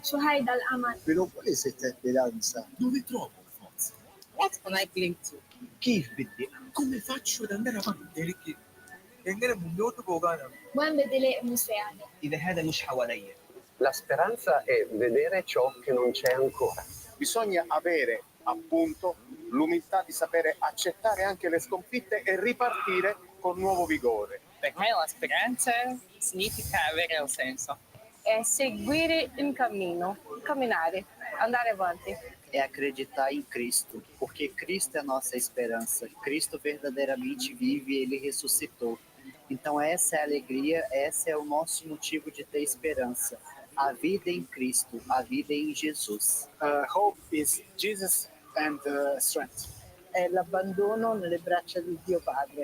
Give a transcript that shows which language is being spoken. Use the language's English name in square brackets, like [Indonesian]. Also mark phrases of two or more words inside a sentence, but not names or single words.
[Arabic] شهيد الأمل. [Italian] Però quale è questa speranza? Dove trovo la forza? [English] What can I cling to? [Italian] Chi vedi? Come faccio ad andare avanti? [Malayalam] എങ്ങനെ മുന്നോട്ട് പോകാനാണ്? [Arabic] وين بدي لاقي مساعدة؟ إذا هذا مش حواليا. [Italian] La speranza è vedere ciò che non c'è ancora. Bisogna avere appunto l'umiltà di sapere accettare anche le sconfitte e ripartire con nuovo vigore. Per me la speranza significa avere un senso. È seguire un cammino, camminare, andare avanti. [Portuguese] É acreditar em Cristo, porque Cristo é a nossa esperança. Cristo verdadeiramente vive e Ele ressuscitou. Então essa é a alegria, esse é o nosso motivo de ter esperança. A vida em Cristo, a vida em Jesus. [English] Hope is Jesus and strength. [Italian] È l'abbandono nelle braccia di Dio Padre.